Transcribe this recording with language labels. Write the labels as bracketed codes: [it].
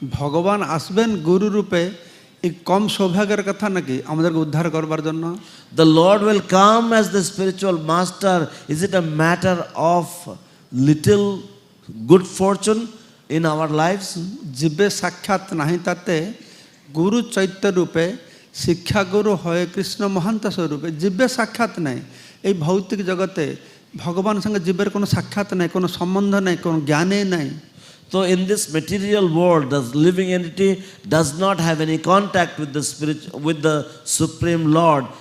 [bn] ভগবান আসবেন গুরু রূপে, এই কম সৌভাগ্যের কথা নাকি আমাদেরকে উদ্ধার করবার জন্য? [en] The Lord will come as the spiritual master. Is it a matter of little good fortune in our lives? [bn] জীবে সাক্ষাৎ নাহি তাতে গুরু চৈত্য রূপে, শিক্ষা গুরু হয় কৃষ্ণ মহান্ত স্বরূপে। জীবে সাক্ষাৎ নাই, এই ভৌতিক জগতে ভগবানের সঙ্গে জীবের কোনো সাক্ষাৎ নাই, কোনো সম্বন্ধ নাই, কোনো জ্ঞানে নাই। [en] So in this material world, the living entity does not have any contact with the with the Supreme Lord.